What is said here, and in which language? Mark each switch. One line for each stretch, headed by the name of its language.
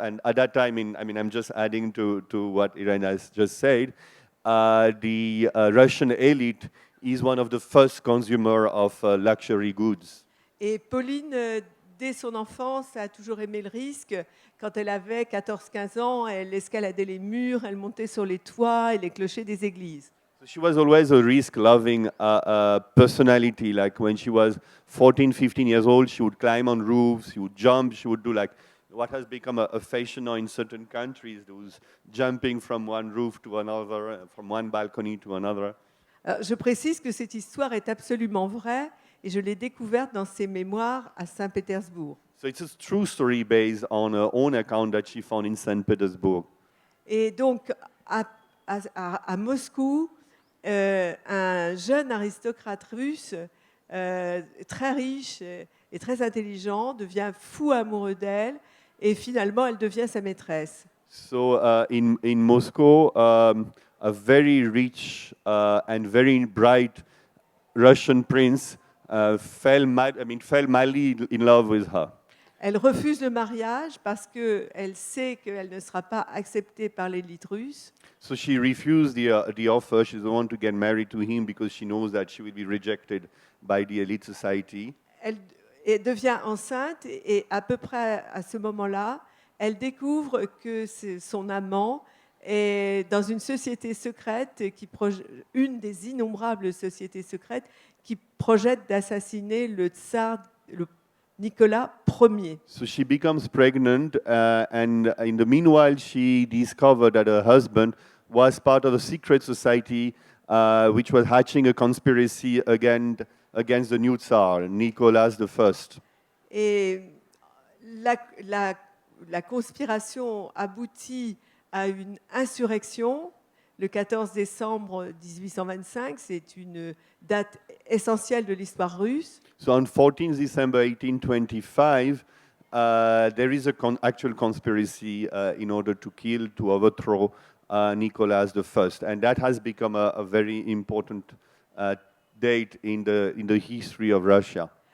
English: And at that time, I'm just adding to what Irène has just said, the Russian elite is one of the first consumer of luxury goods.
French: Et Pauline, dès son enfance, a toujours aimé le risque. Quand elle avait 14-15 ans, elle escaladait les murs, elle montait sur les toits et les clochers des églises.
English: So she was always a risk-loving personality. Like when she was 14, 15 years old, she would climb on roofs, she would jump, she would do like what has become a fashion now in certain countries, those jumping from one roof to another, from one balcony to another.
French: Je précise que cette histoire est absolument vraie et je l'ai découverte dans ses mémoires à Saint-Pétersbourg.
English: So it's a true story based on her own account that she found in St. Petersburg.
French: Et donc, à Moscou, un jeune aristocrate russe, très riche et très intelligent, devient fou amoureux d'elle et finalement, elle devient sa maîtresse.
English: So in Moscow, a very rich and very bright Russian prince fell madly in love with her.
French: Elle refuse le mariage parce qu'elle sait qu'elle ne sera pas acceptée par l'élite russe.
English: So she refused the offer. She doesn't want to get married to him because she knows that she will be rejected by the elite society.
French: Elle devient enceinte et à peu près à ce moment-là, elle découvre que son amant est dans une société secrète, une des innombrables sociétés secrètes qui projette d'assassiner le tsar Nicolas Ier.
English: So she becomes pregnant, and in the meanwhile, she discovered that her husband was part of a secret society which was hatching a conspiracy against the new Tsar, Nicholas I.
French: Et la conspiration aboutit à une insurrection le 14 décembre 1825. C'est une date essentielle de l'histoire russe.
English: So on 14th December 1825, there is an actual conspiracy in order to overthrow Nicholas I, and that has become a very important date in the history of Russia.